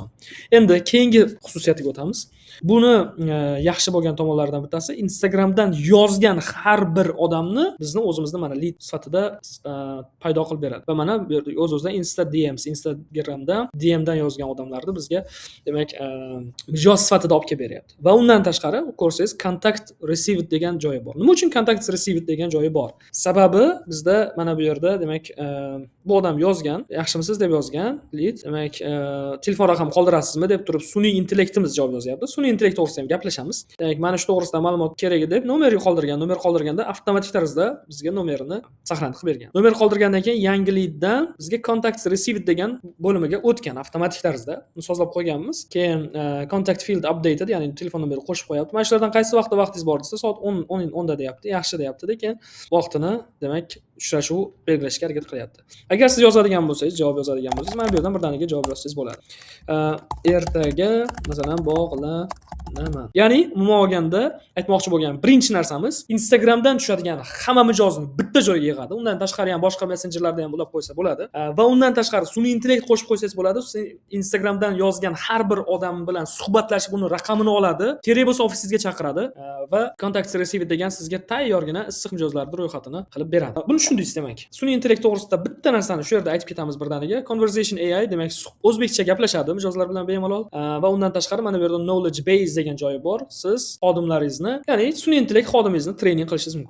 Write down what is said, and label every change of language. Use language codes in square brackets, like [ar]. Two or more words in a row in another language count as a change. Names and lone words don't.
[uz] Endi keyingi xususiyatiga o'tamiz. Buni yaxshi bo'lgan tomonlaridan bittasi, Instagramdan yozgan har bir odamni bizni o'zimizni mana lead sifatida paydo qilib beradi. Va mana bu yerda o'z-o'zidan Instagramda DMdan yozgan odamlarni bizga demak mijoz sifatida olib kelib beryapti. Va undan tashqari ko'rsangiz [en] contact received [uz] degan joyi bor. Nima uchun [en] contact received [uz] degan joyi bor? Sababi bizda mana bu yerda demak bu odam yozgan, yaxshimisiz deb yozgan lead, demak telefon raqam qoldirasizmi deb turib sun'iy intellektimiz javob yozyapti. Sun'iy intellekt to'g'risida ham gaplashamiz. Demak, mana shu to'g'risida ma'lumot kerak deb nomer qoldirganda avtomatik tarzda bizga nomerini saqlanib qilib bergan. Nomer qoldirgandan keyin yangi leaddan bizga [en] contact received [uz] degan bo'limiga o'tgan avtomatik tarzda. Buni sozlab qo'yganmiz. Keyin [en] contact field updated, [uz] ya'ni telefon nomeri qo'shib qo'yapti. Mana shulardan qaysi vaqtda vaqtingiz bor desa, soat 10 da deyapti, yaxshi deyapti, keyin vaqtini demak uchrashuv belgilashga harakat qilyapti. Agar siz yozadigan bo'lsangiz, javob yozadigan bo'lsangiz, mana bu yerdan birdaniga javob yozsangiz bo'ladi. Ertaga masalan nima? Ya'ni umuman olganda aytmoqchi bo'lgan birinchi narsamiz Instagramdan tushadigan hamma mijozni bitta joyga yig'adi. Undan tashqari ham boshqa messenjerlarda ham ulab qo'ysa bo'ladi. Va undan tashqari sun'iy intellekt qo'shib qo'ysangiz bo'ladi. Instagramdan yozgan har bir odam bilan suhbatlashib uni raqamini oladi. Kerak bo'lsa ofisingizga chaqiradi va [en] contact receive [uz] degan sizga tayyorgina issiq mijozlarning ro'yxatini qilib beradi. Buni tushundingiz demak. Sun'iy intellekt to'g'risida bitta narsani shu yerda aytib ketamiz birdaniga. [en] Conversation AI [uz] demak o'zbekcha gaplashadi mijozlar bilan bemalol va undan tashqari mana bu yerda [en] knowledge base [uz] degan joyi bor. Siz xodimlaringizni, ya'ni sun'iy intellekt xodimingizni trening qilishingiz mumkin.